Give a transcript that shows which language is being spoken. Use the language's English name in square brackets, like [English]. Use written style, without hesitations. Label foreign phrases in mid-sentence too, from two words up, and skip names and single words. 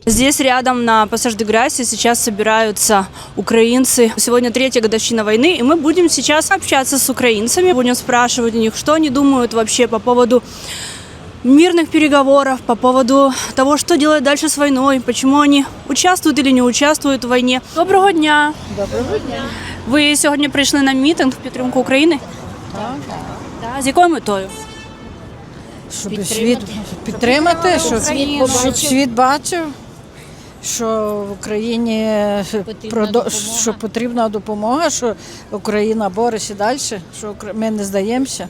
[Russian] Здесь рядом на Пассаж де Грасси сейчас собираются украинцы. Сегодня третья годовщина войны, и мы будем сейчас общаться с украинцами, будем спрашивать у них, что они думают вообще по поводу мирных переговоров, по поводу того, что делать дальше с войной, почему они участвуют или не участвуют в войне. [Ukrainian] Доброго дня! Доброго дня. Ви сьогодні прийшли на мітинг в підтримку України? Так. Так. З якою метою? Щоб світ підтримати, щоб світ бачив, що в Україні що потрібна допомога, що Україна бореться далі, що ми не здаємося.